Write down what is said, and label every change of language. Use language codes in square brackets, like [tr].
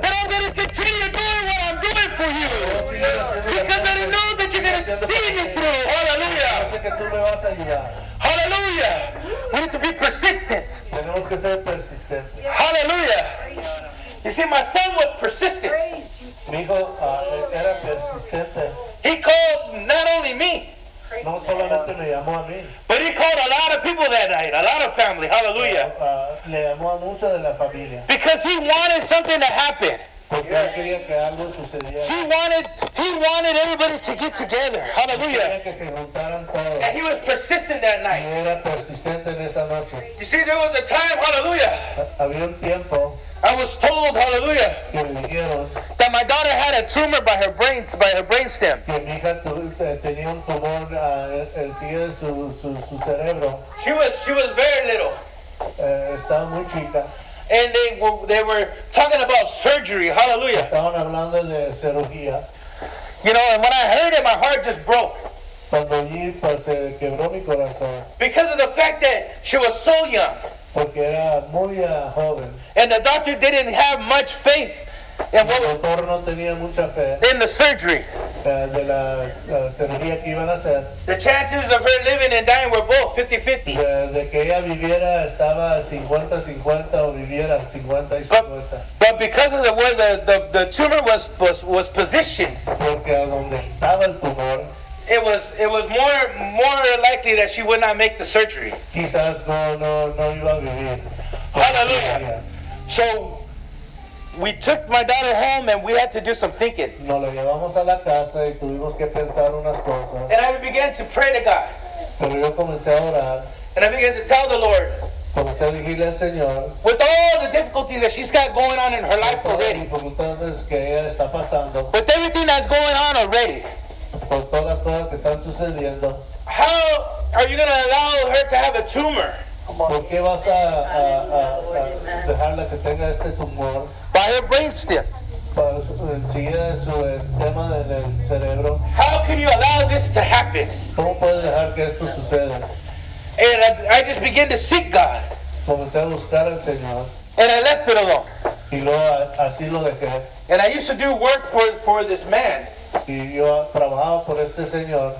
[en] But I'm going to continue doing what I'm doing for you. Because I know that you're going to see me through. Hallelujah. Hallelujah. We need to be persistent. Hallelujah. You see, my son was persistent. [es] Mi hijo era persistente. [en] He called not only me, [es] No solamente me llamó a mí, [en] but he called a lot of people that night, a lot of family. Hallelujah. [es] le llamó a mucha de la familia. [en] Because he wanted something to happen. [es] Porque él quería que algo sucediera. [en] He wanted everybody to get together. Hallelujah. [es] Quería que se juntaran todos. [en] And he was persistent that [es] Y [en] night. [es] era persistente en esa noche. [en] You see, there was a time, hallelujah, [es] Había un tiempo [en] I was told, hallelujah, [es] que me dijeron [en] that my daughter had a tumor by her brain stem. [es] que mi hija tenía un tumor encima de su cerebro. [en] She was very little. [es] Estaba muy chica. [en] And they were talking about surgery, hallelujah. [es] Estaban hablando de cirugía. [en] You know, and when I heard it, my heart just broke. [es] Cuando allí pues, se quebró mi corazón. [en] Because of the fact that she was so young. [es] Porque era muy joven. [en] And the doctor didn't have much faith in, [es] El doctor no tenía mucha fe [en] in the surgery. [es] de la cirugía que iban a hacer. [en] The chances of her living and dying were both 50-50. [es] De que ella viviera estaba 50-50 o viviera 50-50. [en] But because of the way the tumor was positioned, [es] Porque a donde estaba el tumor, [en] it was more likely that she would not make the surgery. [es] quizás no iba a vivir. [en] Hallelujah. So we took my daughter home and we had to do some thinking. [es] Nos lo llevamos a la casa y tuvimos que pensar unas cosas. [en] And I began to pray to God. [es] Pero yo comencé a orar, [en] And I began to tell the Lord, [es] comencé a decirle al Señor, [en] with all the difficulties that she's got going on in her life [es] todas las [en] already, [es] dificultades que ella está pasando, [en] with everything that's going on already, [es] con todas las cosas que están sucediendo, [en] how are you going to allow her to have a tumor [es] ¿por qué vas a dejarla que tenga este tumor? [en] by her brainstem? [es] Encima de su esquema del cerebro. [en] How can you allow this to happen? [es] ¿Cómo puedes dejar que esto suceda? [en] And I just began to seek God. [es] Comencé a buscar al Señor [en] And I left it alone. [es] y luego así lo dejé. [en] And I used to do work for this man. [es] Y yo trabajaba por este Señor.